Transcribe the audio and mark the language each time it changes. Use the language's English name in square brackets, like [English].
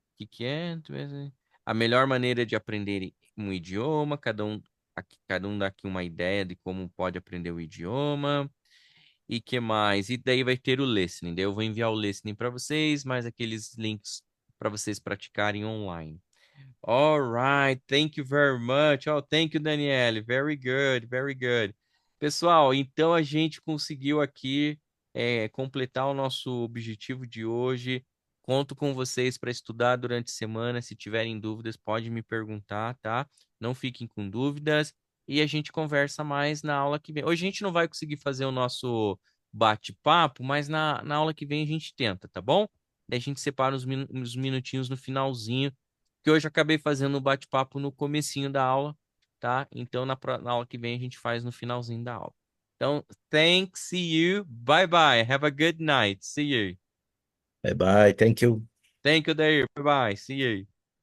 [Portuguese] Que é? A melhor maneira de aprender um idioma. Cada um dá aqui uma ideia de como pode aprender o idioma. E que mais? E daí vai ter o listening. Daí eu vou enviar o listening para vocês, mais aqueles links para vocês praticarem online. [English] All right, thank you very much. Oh, thank you, Daniele. Very good, very good. [Portuguese] Pessoal, então a gente conseguiu aqui completar o nosso objetivo de hoje. Conto com vocês para estudar durante a semana. Se tiverem dúvidas, pode me perguntar, tá? Não fiquem com dúvidas. E a gente conversa mais na aula que vem. Hoje a gente não vai conseguir fazer o nosso bate-papo, mas na aula que vem a gente tenta, tá bom? Daí a gente separa os minutinhos no finalzinho que hoje eu acabei fazendo o bate-papo no comecinho da aula, tá? Então, na aula que vem a gente faz no finalzinho da aula. Então, [English] thanks, see you, bye bye, have a good night, see you. Bye bye, thank you. Thank you, Dair, bye bye, see you.